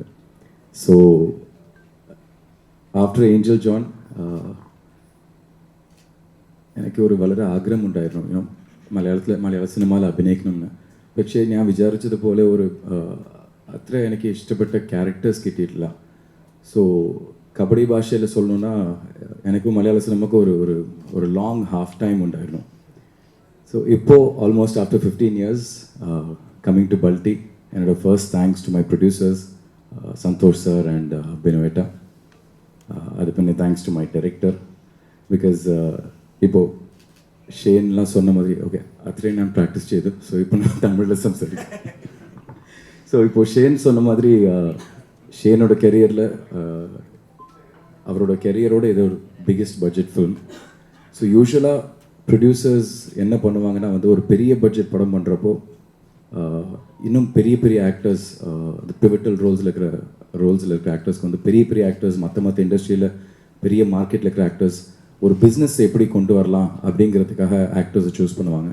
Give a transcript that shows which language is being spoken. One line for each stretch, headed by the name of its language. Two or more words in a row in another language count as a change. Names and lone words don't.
English: so after
Malayalam: ഏഞ്ചൽ ജോൺ എനിക്ക് ഒരു വളരെ ആഗ്രഹമുണ്ടായിരുന്നു മലയാള സിനിമയിൽ അഭിനയിക്കണമെന്ന്. പക്ഷേ ഞാൻ വിചാരിച്ചതുപോലെ അത്ര എനിക്ക് ഇഷ്ടപ്പെട്ട ക്യാരക്ടേഴ്സ് കിട്ടിയിട്ടില്ല.
Tamil: ஸோ கபடி பாஷையில் சொல்லணுன்னா எனக்கு மலையாள சினிமாவுக்கு ஒரு
English: long half time
Tamil: உண்டாയിരുന്നു.
Malayalam: So, Ippo,
English: almost after 15 years, coming to Balti, and first thanks to my producers, Santosh sir and Benueta.
Malayalam: Adipane
English: thanks to my director, because
Malayalam: Ippo, ഷെയ്നെല്ലാം
Tamil: சொன்ன மாதிரி
Malayalam: ഓക്കെ അത്രയും ഞാൻ പ്രാക്ടീസ് ചെയ്തു.
Tamil: ஸோ இப்போ நான் தமிழில் സംസാരിക്കാം. ஸோ இப்போ ஷேன் சொன்ன மாதிரி ஷேனோட கெரியரில் அவரோட கெரியரோட இது ஒரு
English: biggest budget film.
Tamil: ஸோ யூஸ்வலாக ப்ரொடியூசர்ஸ் என்ன பண்ணுவாங்கன்னா வந்து ஒரு பெரிய பட்ஜெட் படம் பண்ணுறப்போ இன்னும் பெரிய பெரிய ஆக்டர்ஸ், இந்த
English: pivotal roles
Tamil: இருக்கிற ஆக்டர்ஸ்க்கு வந்து பெரிய பெரிய ஆக்டர்ஸ், மற்ற இண்டஸ்ட்ரியில் பெரிய மார்க்கெட்டில் இருக்கிற ஆக்டர்ஸ் ஒரு பிஸ்னஸ் எப்படி கொண்டு வரலாம் அப்படிங்கிறதுக்காக ஆக்டர்ஸை சூஸ் பண்ணுவாங்க.